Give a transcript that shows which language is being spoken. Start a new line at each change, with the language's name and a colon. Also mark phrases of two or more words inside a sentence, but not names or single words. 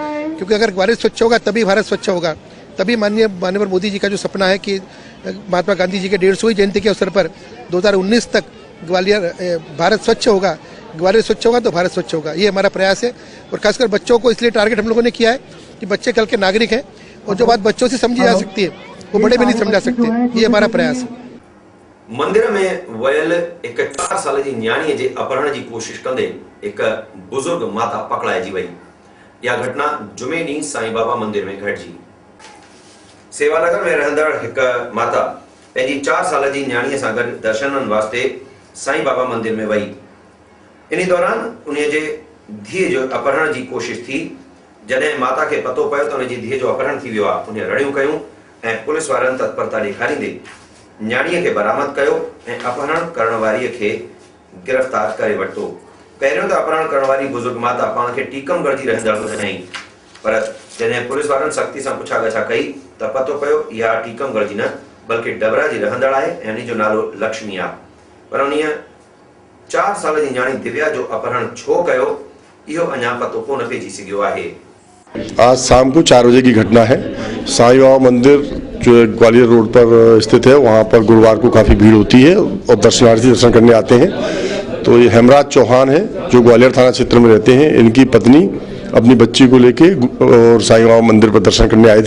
Hindi: क्योंकि अगर ग्वालियर स्वच्छ होगा तभी भारत स्वच्छ होगा, तभी माननीय मोदी जी का जो सपना है कि महात्मा गांधी जी के 150वीं जयंती के अवसर पर 2019 तक ग्वालियर भारत स्वच्छ होगा, ग्वालियर स्वच्छ होगा तो भारत स्वच्छ होगा। ये हमारा प्रयास है। और खासकर बच्चों को इसलिए टारगेट हम लोगों ने किया है कि बच्चे कल के नागरिक हैं और जो बात बच्चों से समझी जा सकती है वो बड़े भी नहीं समझा सकते। ये हमारा प्रयास है।
Sindhi: मंदिर में वयल एक 4 साल जी न्याणी जे अपहरण की कोशिश कंदे एक बुजुर्ग माता पकड़ाइजी वई। यह घटना जुमे ॾींहुं साईं बाबा मंदिर में घटिजी। सेवानगर में रहंदड़ एक माता पंहिंजी 4 साल जी न्याणीअ सां गॾु दर्शननि वास्ते साईं बाबा मंदिर में वई। इन दौरान उन्हें जे धीअ जो अपहरण की कोशिश थी। जॾहिं माता के पतो पियो त उनजी धीअ जो अपहरण थी वियो आहे, उन्हें रड़ियूं कयूं ऐं पुलिस वारनि तत्परता ॾेखारींदे न्याणीअ खे बरामद कयो ऐं अपहरण करण वारीअ खे गिरफ़्तार करे वरितो। पहिरियों त अपहरण करण वारी बुजुर्ग माता पाण खे टीकमगढ़ जी रहंदड़ ॿुधाई, पर जॾहिं पुलिस वारनि सख़्ती सां पुछा गछा कई त पतो पियो इहा टीकमगढ़ जी न बल्कि डबरा जी रहंदड़ आहे ऐं उन जो नालो लक्ष्मी आहे। पर उन 4 साल जी न्याणी दिव्या जो अपहरण छो कयो इहो अञा पतो कोन पइजी सघियो आहे।
Hindi: आज शाम को 4 बजे की घटना है। साईं बाबा मंदिर जो ग्वालियर रोड पर स्थित है, वहाँ पर गुरुवार को काफ़ी भीड़ होती है और दर्शनार्थी दर्शन करने आते हैं। तो ये हेमराज चौहान है जो ग्वालियर थाना क्षेत्र में रहते हैं। इनकी पत्नी अपनी बच्ची को लेके और साईं बाबा मंदिर पर दर्शन करने आए थे।